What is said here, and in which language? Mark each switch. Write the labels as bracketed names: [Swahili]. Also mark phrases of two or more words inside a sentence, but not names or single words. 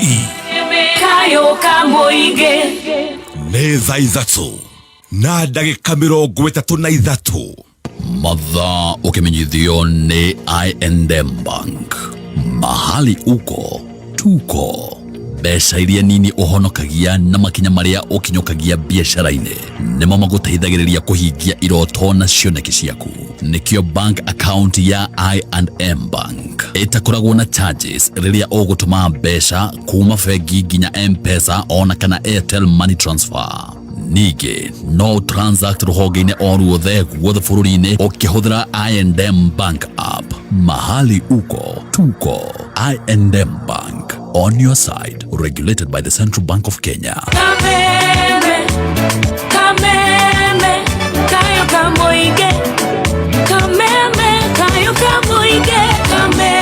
[Kikuyu] Kayo ka mũingĩ nĩ thaa ithatũ na ndagĩka 33 mathaa ũkĩmenyithio nĩ I&M Bank. [Swahili] Mahali uko tuko [Kikuyu] mbeca iria nini ũhonokagia na makinya marĩa ũkinyũkagia biacara-inĩ nĩmo magũteithagĩrĩria kũhingia iroto na cioneki ciaku. Nĩkĩo [English] bank account [Kikuyu] ya I&M Bank ĩtakoragwo na charges rĩrĩa ũgũtũma mbeca kuma bengi nginya M-Pesa ona kana Airtel Money Transfer. Ningĩ no transact rũhonge-inĩ o ruothe guothe bũrũri-inĩ ũkĩhũthĩra I&M Bank app. [Swahili] Mahali uko tuko. [English] I&M Bank, on your side, regulated by the Central Bank of Kenya. [Kikuyu] Kameme kayo ka mũingĩ Kameme kayo ka mũingĩ